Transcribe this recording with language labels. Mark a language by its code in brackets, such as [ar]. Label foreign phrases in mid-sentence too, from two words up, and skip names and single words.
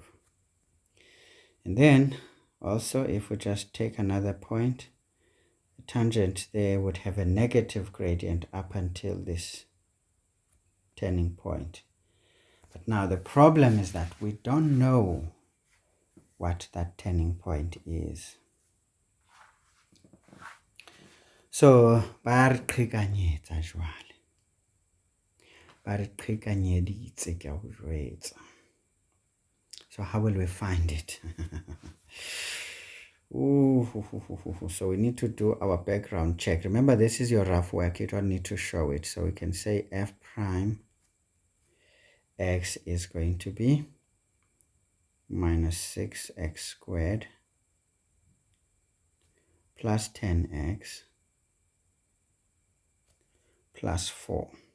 [en] And then also, if we just take another point, the tangent there would have a negative gradient up until this turning point. But now the problem is that we don't know what that turning point is. So, [st] ba re qhekanyetsa jwale. Ba re qhekanyeditse ke a o jwetsa. [en] So how will we find it? So we need to do our background check. Remember, this is your rough work. You don't need to show it. So we can say f prime x is going to be minus 6x squared plus 10x plus 4.